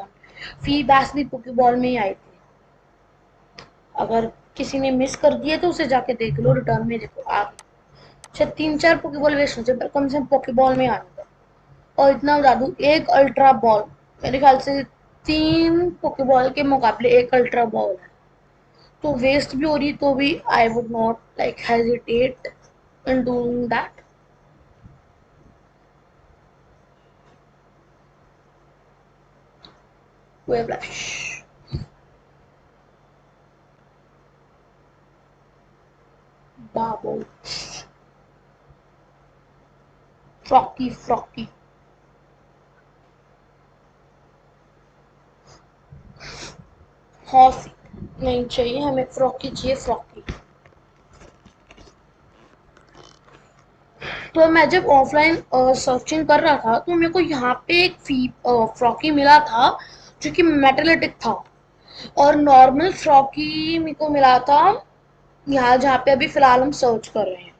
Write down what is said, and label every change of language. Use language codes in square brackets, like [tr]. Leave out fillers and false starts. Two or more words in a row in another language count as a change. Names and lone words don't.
[hi] फी बैस भी पोकेबॉल में ही आई थी। अगर किसी ने मिस कर दिए तो उसे जाके देख लो, रिटर्न में देखो आ गई। शायद 3-4 पोकेबॉल वेस्ट हो जाए पर कम से कम पोकेबॉल में आने दो। और इतना बता दूं, एक अल्ट्रा बॉल मेरे ख्याल से 3 पोकेबॉल के मुकाबले एक अल्ट्रा बॉल है, तो वेस्ट भी हो रही तो भी [en] I would not like hesitate in doing that. वेब्लश बाबो फ्रॉकी फ्रॉकी। [hi] हॉसी नहीं चाहिए हमें, फ्रॉकी चाहिए फ्रॉकी। तो मैं जब [en] offline searching [hi] कर रहा था तो मेरे को यहाँ पे एक फ्रॉकी मिला था जो कि मेटालिटिक था। और नॉर्मल फ्रॉकी मेरे को मिला था यहाँ जहाँ पे अभी फिलहाल हम सर्च कर रहे हैं।